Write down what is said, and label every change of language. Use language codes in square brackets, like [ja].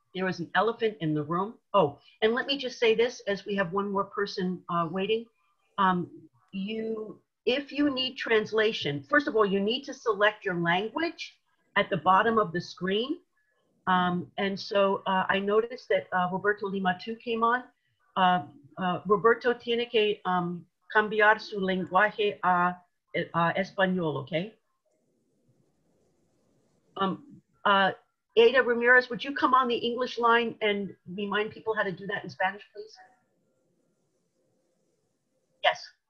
[en] There is an elephant in the room. Oh, and let me just say this as we have one more person waiting. If you need translation, first of all, you need to select your language at the bottom of the screen. And so I noticed that Roberto Lima too came on. [es] Roberto tiene que cambiar su lenguaje a español, okay? [en] Ada Ramirez, would you come on the English line and remind people how to do that in Spanish, please? Yes.